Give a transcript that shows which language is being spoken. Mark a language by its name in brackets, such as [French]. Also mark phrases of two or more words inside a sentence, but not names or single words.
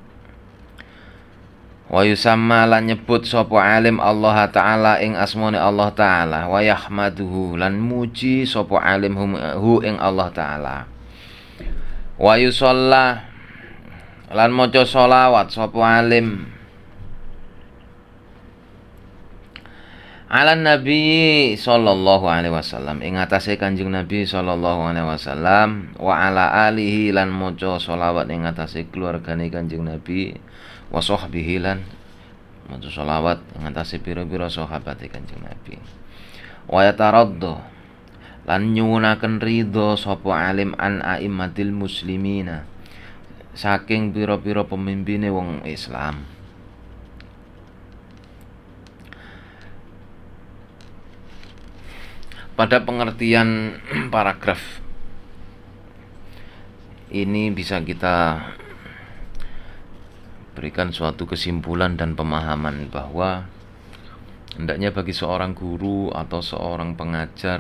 [Arabic] ويسمي [Javanese] lan nyebut sapa alim [Arabic] الله تعالى [Javanese] ing asmane [Arabic] الله تعالى ويحمده [Javanese] lan muji sapa alim hu ing [Arabic] الله تعالى ويصلي [Javanese] lan maca sholawat sapa alim [Arabic] على النبي صلى الله عليه وسلم [Javanese] ing atase Kanjeng Nabi [Arabic] صلى الله عليه وسلم وعلى آله [Javanese] lan maca sholawat ing atase keluargane Kanjeng Nabi [Arabic] وصحبه [Javanese] lan maca sholawat ing atase pira-pira sahabate Kanjeng Nabi [Arabic] ويترضى [Javanese] lan nyuwunaken ridho sapa alim [Arabic] عن أئمة المسلمين [Javanese] saking pira-pira pemimpine wong Islam [Indonesian] Pada pengertian paragraf ini bisa kita berikan suatu kesimpulan dan pemahaman bahwa hendaknya bagi seorang guru atau seorang pengajar